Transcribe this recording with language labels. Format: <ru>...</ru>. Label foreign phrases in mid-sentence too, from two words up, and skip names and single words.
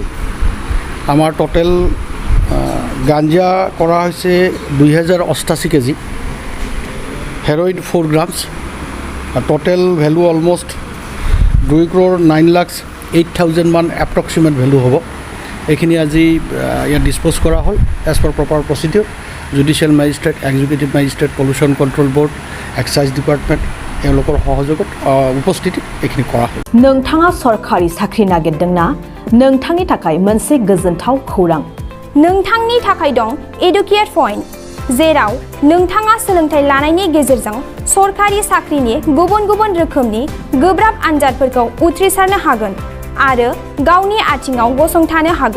<as>আমাৰ টোটেল গাঞ্জা কৰা হৈছে 2,088 কেজি, হেৰ'ইন 4 গ্ৰামছ,</as> <en>total value almost</en> <as>2,09,08,000 মান</as> <en>approximate value</en> <as>হ'ব। এইখিনি আজি ইয়াত ডিছপ'জ কৰা হ'ল</as> <en>as per proper procedure. judicial magistrate, executive magistrate, pollution control board, excise department</en> <as>এওঁলোকৰ সহযোগত উপস্থিতিত এইখিনি কৰা হ'ল।</as> <brx>नोंथाङा सरखारि साख्रि नागिरदोंना? नोंथांनि थाखाय मोनसे गोजोनथाव खौरां। नोंथांनि थाखाय दं एडुकेट पइन्ट, जेराव नोंथाङा सोलोंथाइ लानायनि गेजेरजों सरखारि साख्रिनि गुबुन गुबुन रोखोमनि गोब्राब आनजादफोरखौ उथ्रिसारनो हागोन आरो गावनि आथिङाव गसंथानो हागोन।</brx>